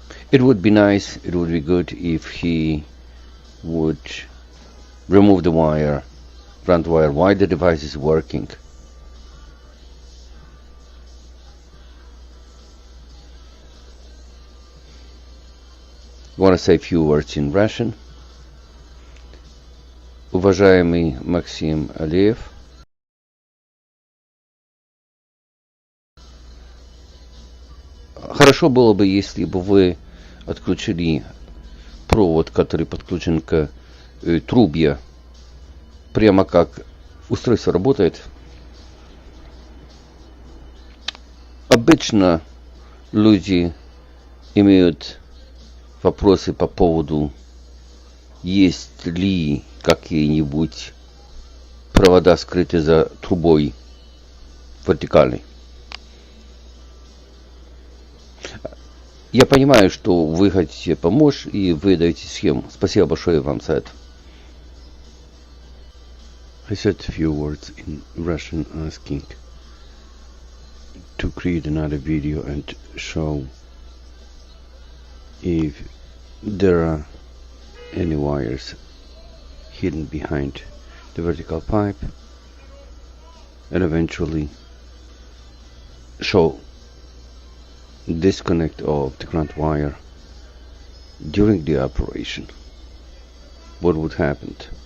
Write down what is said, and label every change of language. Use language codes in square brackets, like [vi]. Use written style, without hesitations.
[en] It would be nice, it would be good if he would remove the ground wire while the device is working. I want to say a few words in Russian. [ru] Уважаемый Максим Алиев, хорошо было бы, если бы вы отключили провод, который подключен к трубе, прямо как устройство работает. Обычно люди имеют вопросы по поводу, есть ли какие-нибудь провода скрыты за трубой вертикальной. Я понимаю, что вы хотите помочь и вы даете схему. Спасибо большое вам за это. [en] I said a few words in Russian asking to create another video and show if there are any wires hidden behind the vertical pipe, and eventually show disconnect of the ground wire during the operation. What would happen?